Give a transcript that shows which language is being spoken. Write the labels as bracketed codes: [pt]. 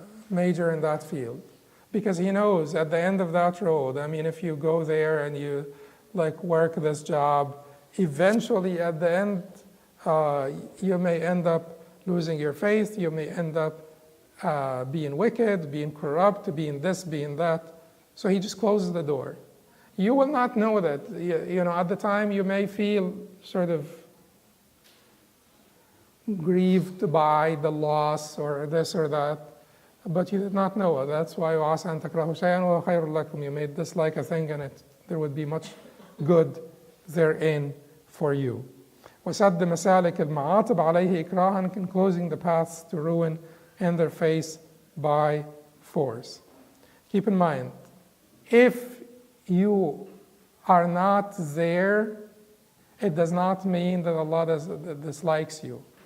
[en] major in that field because he knows at the end of that road, if you go there and you work this job, eventually at the end you may end up losing your faith, you may end up being wicked, being corrupt, being this, being that. So he just closes the door. You will not know that. At the time you may feel sort of grieved by the loss or this or that, but you did not know it. That's why [ar] وَعَسَىٰ أَن تَكْرَهُوا شَيْئًا وَهُوَ خَيْرٌ لَكُمْ. [en] You may dislike a thing and there would be much good therein for you. [ar] وَسَدِّ مَسَالِكِ الْمَعَاطِبِ عَلَيْهِ إِكْرَاهًا, [en] and closing the paths to ruin in their face by force. Keep in mind, if you are not there, it does not mean that Allah dislikes you.